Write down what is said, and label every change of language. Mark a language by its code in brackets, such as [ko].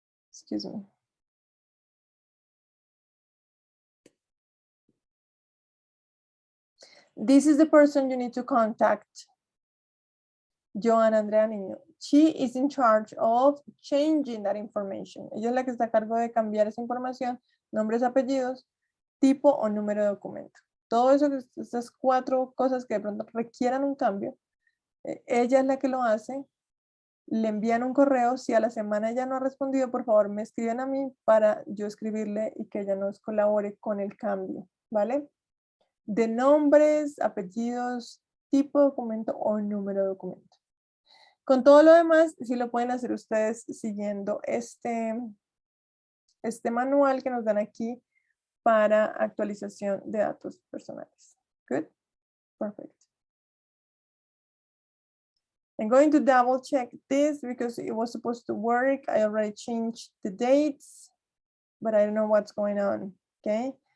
[en] Excuse me. This is the person you need to contact, Joana Andrea Niño. She is in charge of changing that information. [es] Ella es la que está a cargo de cambiar esa información, nombres, apellidos, tipo o número de documento. Todo eso, esas 4 cosas que de pronto requieran un cambio, ella es la que lo hace. Le envían un correo. Si a la semana ella no ha respondido, por favor me escriben a mí para yo escribirle y que ella nos colabore con el cambio, ¿vale? De nombres, apellidos, tipo de documento o número de documento. Con todo lo demás, sí lo pueden hacer ustedes siguiendo este manual que nos dan aquí para actualización de datos personales. [en] Good? Perfect. I'm going to double check this because it was supposed to work. I already changed the dates, but I don't know what's going on, okay?